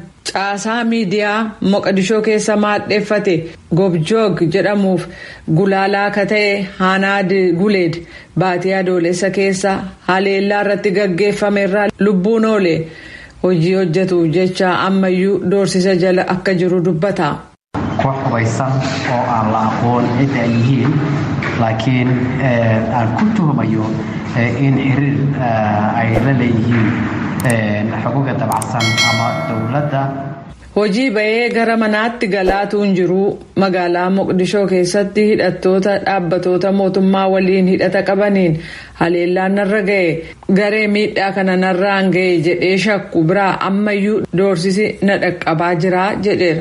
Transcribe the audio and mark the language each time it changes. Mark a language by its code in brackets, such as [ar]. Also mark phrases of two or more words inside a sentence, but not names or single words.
[om] caasaa miidiyaa Moqdishoo keessa maadheeffate Gobjoog jedhamuuf gulaalaa akka ta'e Hanaad Guleed baatii adoolessa keessa haleellaa irratti gaggeeffame irraa lubbuun oole hojii hojjetuuf jecha ammayyuu doorsisa jala akka jiru dubbata. [so] Koox hubaysan oo aan la aqoon cidda ay yihiin laakiin aan ku tuhmayo in xiriir ay la leeyihiin xuquuqda dabacsan ama dowladda. [om] Hojii bahee gara manaatti galaatuun jiru magaalaa Moqdishoo keessatti hidhattoota dhaabbatoota mootummaa waliin hidhata qabaniin haleellaan narra ga'e garee miidhaa kana narraan ga'e jedhee shakku biraa ammayyuu doorsisi na dhaqqabaa jira jedheera.